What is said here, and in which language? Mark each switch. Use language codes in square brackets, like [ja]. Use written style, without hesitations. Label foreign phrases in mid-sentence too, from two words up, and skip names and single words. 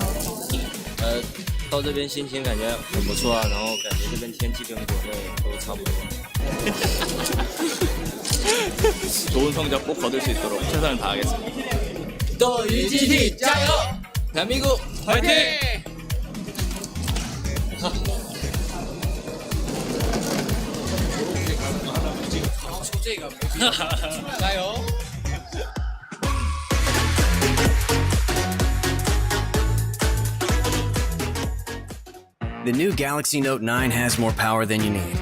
[zh] 到这边心情感觉很不错啊，然后感觉这边天气跟国内都差不多。 [ko] 좋은 성적 꼭 거둘 수 있도록 최선을 다하겠습니다. 또 UGT加油! 대한민국 화이팅! [zh] 加油！ [en] The new Galaxy Note 9 has more power than you need.